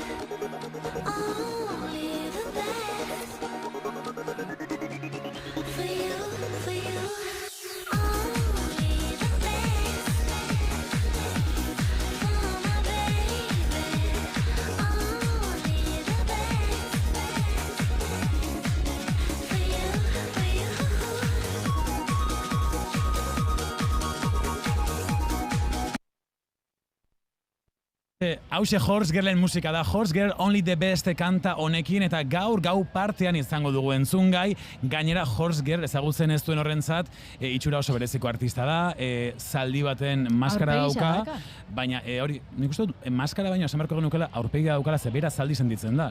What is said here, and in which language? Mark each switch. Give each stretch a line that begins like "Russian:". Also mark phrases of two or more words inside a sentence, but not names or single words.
English: Only the best for you, for you. Only the best for my baby. Only the best for you, for you.
Basque: Hauxe Horse Girlen musika da, Horse Girl Only the Best kanta honekin, eta gaur gau partean izango dugu entzungai. Gainera Horse Girl ezagutzen ez duen horrentzat, itxura oso bereziko artista da, zaldi baten maskara dauka, baina hori, nik uste dut, maskara baino esan beharko genukela aurpegia daukala, ze bera zaldi sentitzen da.